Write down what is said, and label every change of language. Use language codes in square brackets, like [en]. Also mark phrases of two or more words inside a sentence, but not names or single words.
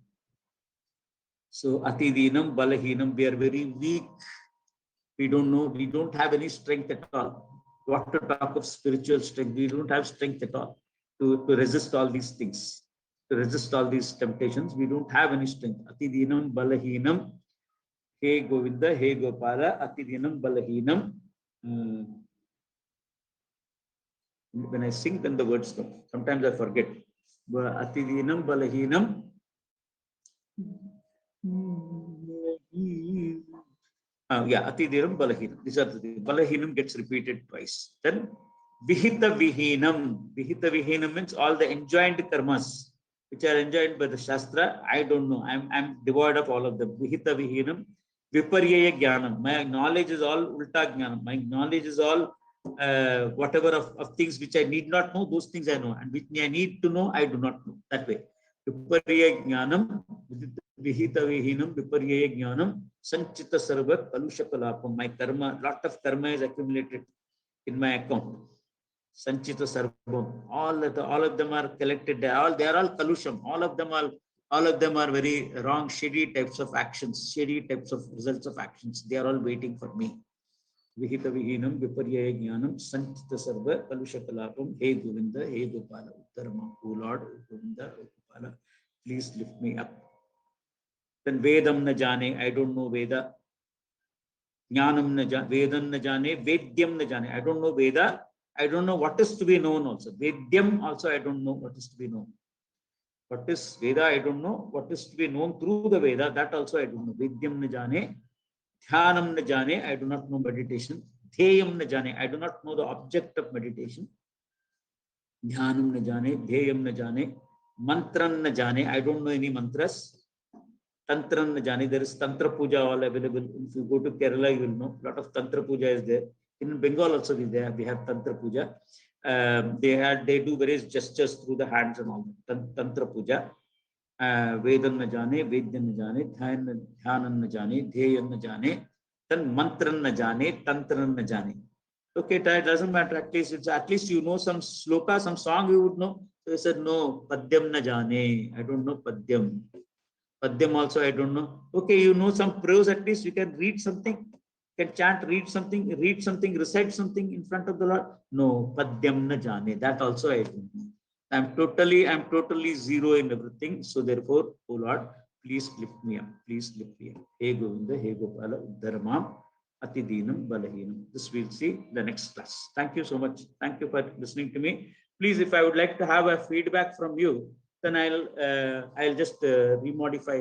[sa] So Ati Dinam Balahinam, [en] we are very weak. We don't know, we don't have any strength at all. What to talk of spiritual strength? We don't have strength at all to resist all these things, to resist all these temptations. We don't have any strength. [sa] Ati Dinam Balahinam. Hey Govinda, Hey Gopala, Ati Dinam Balahinam. [en] When I sing, then the words come. Sometimes I forget. [sa] Ati Dinam Balahinam. Ati Dinam Balahinam. [en] These are the things. Balahinam gets repeated twice. [sa] Then Vihita Vihinam. Vihita Vihinam [en] means all the enjoined karmas which are enjoined by the Shastra. I don't know. I'm devoid of all of them. [sa] Vihita Vihinam. Viparyaya Jnanam. [en] My knowledge is all [sa] Ulta Jnanam. [en] My knowledge is all whatever of things which I need not know, those things I know. And which I need to know, I do not know. That way. [sa] Viparyaya Jnanam. Vihita Vihinam. Viparyaya Jnanam. Sanchita Sarva Kalusha Kalapam. [en] My karma, lot of karma is accumulated in my account. [sa] Sanchita Sarvam. [en] All of them are collected. They are all kalusham. All of them are very wrong, shady types of actions, shady types of results of actions. They are all waiting for me. [sa] Vihita Vihinam, Viparyaya Jnanam, Sanchita Sarva, Kalusha Kalapam, Hey Govinda, Hey Gopala, Uttarama, [en] O Lord, [sa] O Govinda, O Gopala, [en] please lift me up. Then [sa] Vedam na jane, [en] I don't know Veda. [sa] Jnanam na jane, Vedam na jane, Vedyam na jane, [en] I don't know Veda. I don't know what is to be known also. Vedyam also, I don't know what is to be known. What is Veda, I don't know. What is to be known through the Veda, that also I don't know. [sa] Vedyam na jane, Dhyanam na jane, [en] I do not know meditation. [sa] Dheyam na jane, [en] I do not know the object of meditation. [sa] Dhyanam na jane, Dheyam na jane, Mantran na jane, [en] I don't know any mantras. [sa] Tantran na jane, [en] there is Tantra Puja all available. If you go to Kerala, you will know. A lot of Tantra Puja is there. In Bengal also we have Tantra Puja. They do various gestures through the hands and all. Tantra Puja. [sa] Vedan na jane, Vedyan na jane, Dhyanan na jane, Dheyan na jane, then Mantran na jane, Tantran na jane. [en] Okay, it doesn't matter. At least you know some sloka, some song you would know. So I said, [sa] no, Padyam na jane. [en] I don't know Padyam. Padyam also I don't know. Okay, you know some prose, at least you can read something. Can chant, read something, recite something in front of the Lord. [sa] No, Padyam na jane. [en] That also I don't know. I'm totally zero in everything. So therefore, O Lord, please lift me up. Please lift me up. [sa] Hey Govinda, Hey Gopala, Uddharamam. Atidinam Balahinam. [en] This we'll see the next class. Thank you so much. Thank you for listening to me. Please, if I would like to have a feedback from you, then I'll just remodify.